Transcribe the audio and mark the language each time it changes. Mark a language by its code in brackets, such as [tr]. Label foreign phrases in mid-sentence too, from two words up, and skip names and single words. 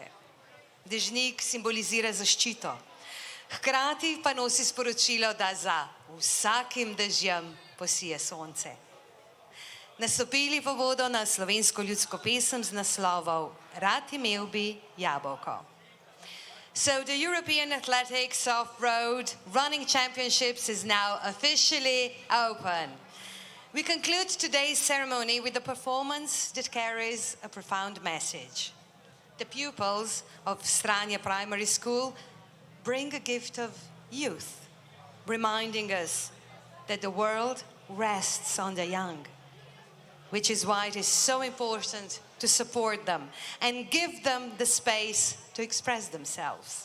[sl] Dežnik simbolizira zaščito, hkrati pa nosi sporočilo, da za vsakim dežjem posije sonce. Nastopili pa bodo na slovensko ljudsko pesem z naslovom Rad imel bi jabolko. [en] So the European Athletics Off-Road Running Championships is now officially open. We conclude today's ceremony with a performance that carries a profound message. The pupils of Stranje Primary School bring a gift of youth, reminding us that the world rests on the young, which is why it is so important to support them and give them the space to express themselves.